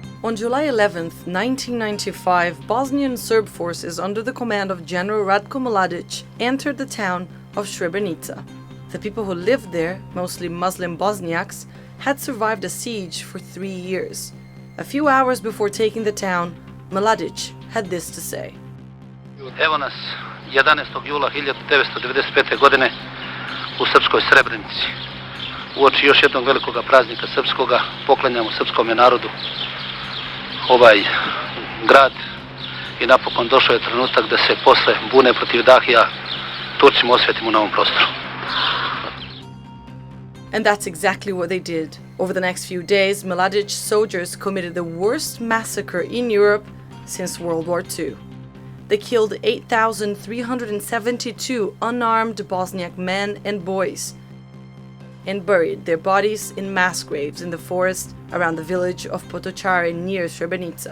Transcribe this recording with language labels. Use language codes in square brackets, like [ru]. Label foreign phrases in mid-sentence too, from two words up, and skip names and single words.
[en] On July 11, 1995, Bosnian Serb forces under the command of General Ratko Mladic entered the town of Srebrenica. The people who lived there, mostly Muslim Bosniaks, had survived a siege for 3 years. A few hours before taking the town, Mladic had this to say. [sr] Evo nas 11. jula 1995. godine u srpskoj Srebrenici. Uoči još jednog velikog praznika srpskoga poklanjamo srpskom narodu ovaj grad i napokon došao je trenutak da se posle bune protiv Dahija Turcima osvetimo na ovom prostoru. [en] And that's exactly what they did. Over the next few days, Mladic's soldiers committed the worst massacre in Europe since World War II. They killed 8,372 unarmed Bosniak men and boys and buried their bodies in mass graves in the forest around the village of Potocari near Srebrenica.